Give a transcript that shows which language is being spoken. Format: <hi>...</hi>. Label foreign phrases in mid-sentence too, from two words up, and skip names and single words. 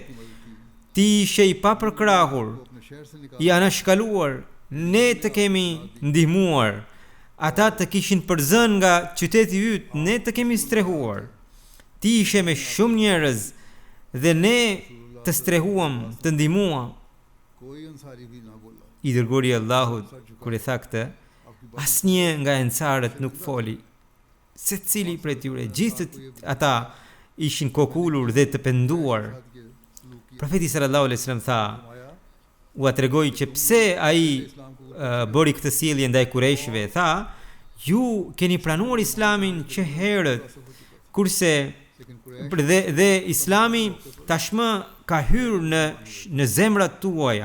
<sq>Ti ishe i papërkrahur, i anashkaluar, ne të kemi ndihmuar. Ata të kishin përzën nga qyteti yt, ne të kemi strehuar. ti ishe me shumë njerëz dhe ne të strehuam, të ndihmuam.</sq> <ur>کوئی انصاری بھی نہ بولا.</ur> <sq>I dërguari i Allahut kur I tha këtë, asnjë nga ensarët nuk foli. Secili prej tyre, gjithë ata ishin kokulur dhe të penduar. Profeti</sq> <ar>صلى الله عليه وسلم</ar> <sq>tha, u tregoi që pse ai bëri këtë sjellje ndaj kurajshëve, tha, ju keni pranuar Islamin që herët, kurse dhe Islami tashmë ka hyrë në zemrat tuaja.</sq>